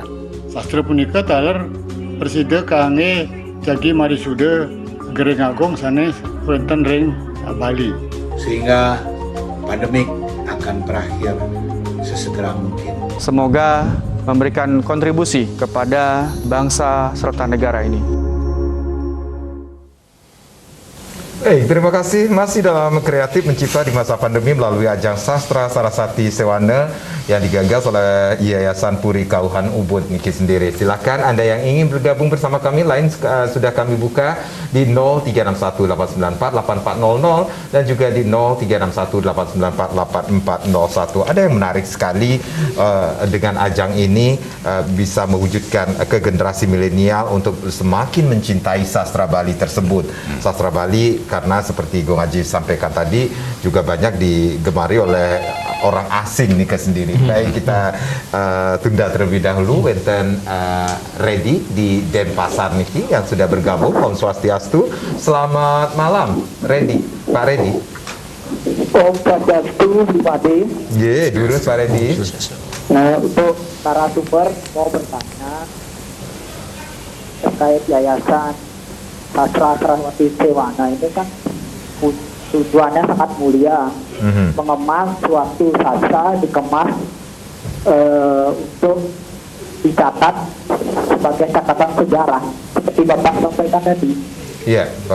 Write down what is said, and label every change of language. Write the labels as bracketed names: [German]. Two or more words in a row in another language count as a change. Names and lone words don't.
[Balinese] Sastra punika taler persida kangge jagi marisuda Gereng Agung sanes wonten ring Bali, [Indonesian] sehingga pandemik akan berakhir sesegera mungkin. Semoga memberikan kontribusi kepada bangsa serta negara ini. Terima kasih, masih dalam kreatif mencipta di masa pandemi melalui ajang sastra Saraswati Sewana yang digagas oleh Yayasan Puri Kauhan Ubud Niki sendiri. Silakan Anda yang ingin bergabung bersama kami, lain sudah kami buka di 0361894800 dan juga di 0361894841. Ada yang menarik sekali dengan ajang ini bisa mewujudkan ke generasi milenial untuk semakin mencintai sastra Bali tersebut. Sastra Bali karena seperti Gong Haji sampaikan tadi juga banyak digemari oleh orang asing nih sendiri. Baik, kita tunda terlebih dahulu. Wenten Reddy di Denpasar niki yang sudah bergabung. Om Swastiastu. Selamat malam, Reddy. Pak Reddy. Om Swastiastu, Pak Reddy. Durus Pak Reddy. Untuk para sumber mau bertanya terkait yayasan Sastra Saraswati Sewana ini kan tujuannya sangat mulia, mengemas suatu sastra, dikemas untuk dicatat sebagai catatan sejarah seperti Bapak sampaikan tadi.